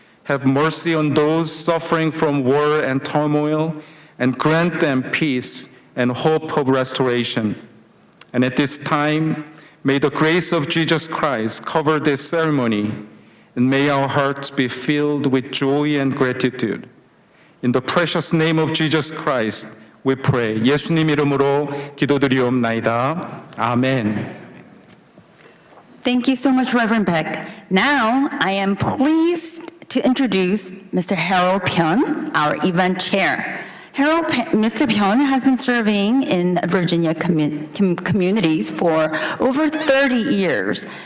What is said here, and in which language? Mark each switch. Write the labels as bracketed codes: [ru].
[en] Have mercy on those suffering from war and turmoil and grant them peace and hope of restoration. And at this time, may the grace of Jesus Christ cover this ceremony and may our hearts be filled with joy and gratitude. In the precious name of Jesus Christ, we pray. [ko] 예수님 이름으로 기도드리옵나이다. 아멘. [en] Thank you so much, Reverend Beck. Now, I am pleased to introduce Mr. Harold Pyun, our event chair. Mr. Pyun has been serving in Virginia communities for over 30 years.